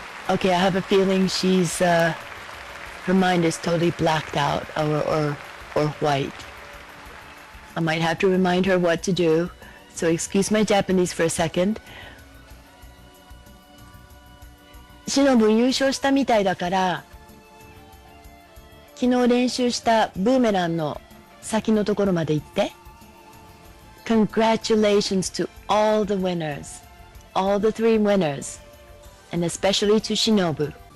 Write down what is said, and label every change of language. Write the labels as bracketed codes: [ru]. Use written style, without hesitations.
[en] Okay, I have a feeling she's, her mind is totally blacked out or white. I might have to remind her what to do, so excuse my Japanese for a second. [ja] シノブ優勝したみたいだから、昨日練習したブーメランの先のところまで行って。 [en] Congratulations to all the winners, all the 3 winners, and especially to Shinobu.